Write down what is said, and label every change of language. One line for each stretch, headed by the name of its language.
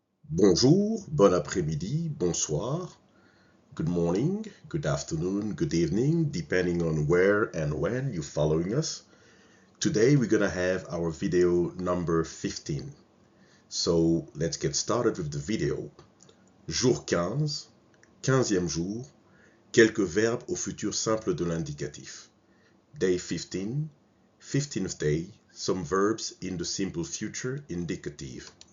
French: Bonjour, bon après-midi, bonsoir,
English: good morning, good afternoon, good evening, depending on where and when you're following us. Today we're gonna have our video number 15. So let's get started with the video.
French: Jour 15, 15e jour, quelques verbes au futur simple de l'indicatif.
English: Day 15, 15th day, some verbs in the simple future indicative.